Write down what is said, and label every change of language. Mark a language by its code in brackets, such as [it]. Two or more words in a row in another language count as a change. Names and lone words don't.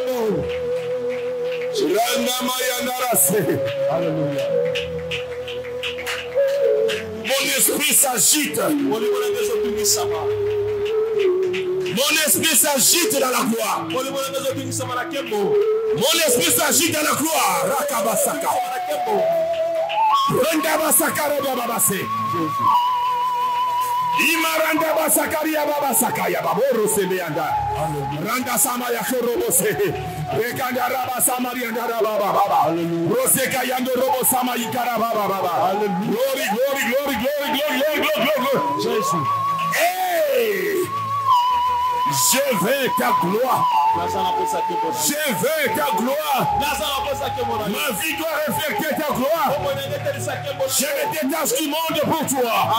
[fr] Alléluia. Mon esprit s'agite. Mon esprit s'agite dans la gloire. Mon esprit s'agite dans la gloire. Rakabasaka. Rendabasaka rebabase. Imaranda basakaria babasaka ya baboro sebeanda. Randa sama ya korobose. Rekanda raba samaria raba baba. Roseka yando robo sama ikara baba baba. [en] Glory, glory, glory, glory, glory, glory, glory. [fr] Jésus. Hey! Je veux ta gloire. Je veux ta gloire. Ma vie doit refléter ta gloire. Je me détache du monde pour toi.